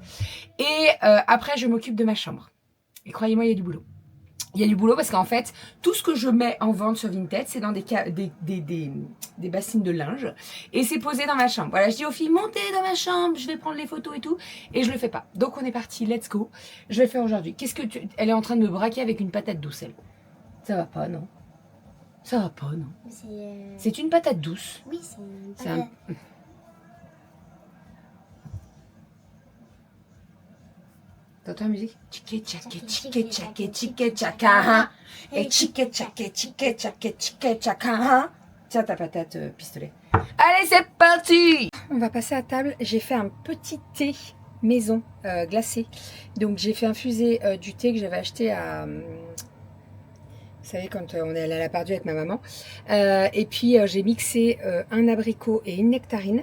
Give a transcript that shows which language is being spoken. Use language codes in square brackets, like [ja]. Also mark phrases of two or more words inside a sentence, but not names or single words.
[fr] Et après je m'occupe de ma chambre. Et croyez-moi il y a du boulot. Il y a du boulot parce qu'en fait, tout ce que je mets en vente sur Vinted, c'est dans des bassines de linge. Et c'est posé dans ma chambre. Voilà, je dis aux filles, montez dans ma chambre, je vais prendre les photos et tout. Et je le fais pas. Donc on est parti, [en] let's go. [fr] Je vais le faire aujourd'hui. Qu'est-ce que tu... Elle est en train de me braquer avec une patate douce, elle. Ça va pas, non? Ça va pas, non? C'est une patate douce. Oui, c'est une C'est patate. un... T'entends la musique? Tchiké tchaké tchiké tchaké tchiké tchaka. Et tchiké tchaké tchiké tchaké tchiké tchaka. Tiens ta patate pistolet. Allez c'est parti. On va passer à table. J'ai fait un petit thé maison glacé. Donc j'ai fait infuser du thé que j'avais acheté à... Vous savez, quand on est allé à la Pardue avec ma maman. Et puis, j'ai mixé un abricot et une nectarine.